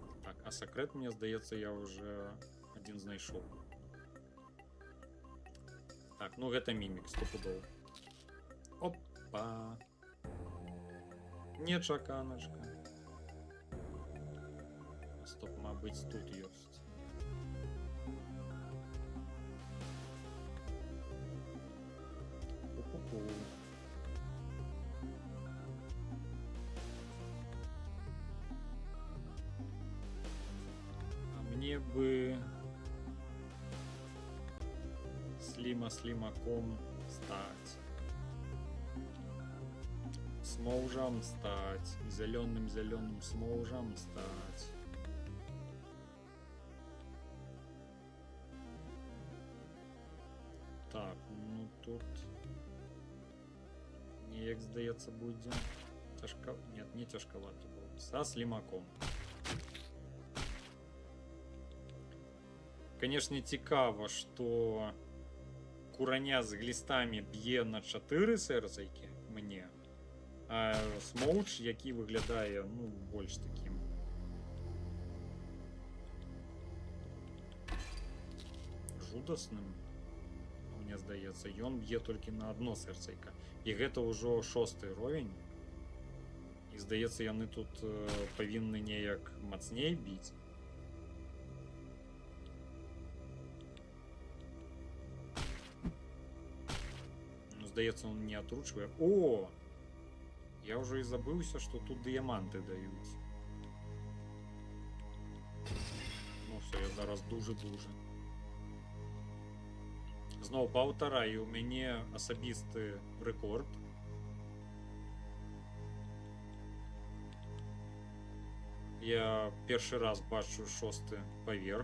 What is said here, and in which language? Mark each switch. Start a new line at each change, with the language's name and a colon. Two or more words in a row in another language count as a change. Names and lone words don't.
Ukrainian: Так, а секрет, мне здається, я вже один знайшов.
Belarusian: Так, ну гэта мімік, стопудово. Опа. Нечаканачка. Стоп, мабуть, тут ёсць. Пу-пу-пу.
Russian: А мне бы слимаком стать. Смоужам стать. Зеленым смоужам стать. Так,
Belarusian: ну тут неяк,
Ukrainian: здається, буде тяжко.
Russian: Нет, не тяжковато
Ukrainian: було.
Russian: Со слимаком. Конечно,
Ukrainian: цікаво, що кураня з глістами б'є на 4 серцейки мені, а смоуч, який виглядає, ну, більш таким жудасним,
Belarusian: мне здаецца, ён б'е толькі
Ukrainian: на одно серцейка.
Belarusian: І гэта ўжо 6-й ровень. І здаецца, яны тут павінны неяк мацней біць. Ну, здаецца, он не атручвае. О! Я ўжо і забыўся, што тут дыяманты даюць. Ну все, я зараз дужа-дужа. Зноў паўтараю, у мяне асабісты рэкорд. Я першы раз бачу 6-й паверх.